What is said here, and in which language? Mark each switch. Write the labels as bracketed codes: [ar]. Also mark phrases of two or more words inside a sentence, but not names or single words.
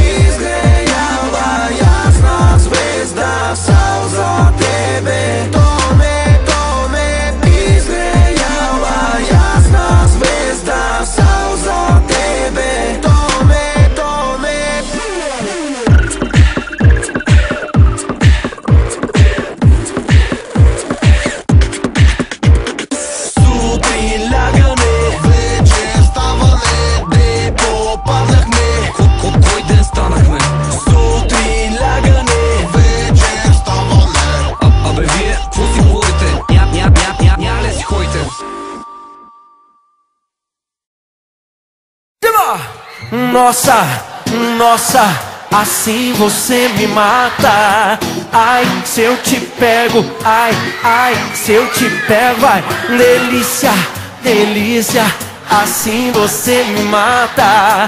[bg] Изгреяла ясна звезда сал за тебе, то ме изгреяла ясна звезда сал за тебе, то ме сутрин лягане, вечер ставане, де попаднахме. Кой ден станахме? Сутрин лягане, вечер ставане. Абе вие, какво си говорите? Ня ли си ходите? [pt] Nossa, assim você me mata. Ai, se eu te pego, ai, se eu te pego, ai, delícia, delícia, assim você me mata.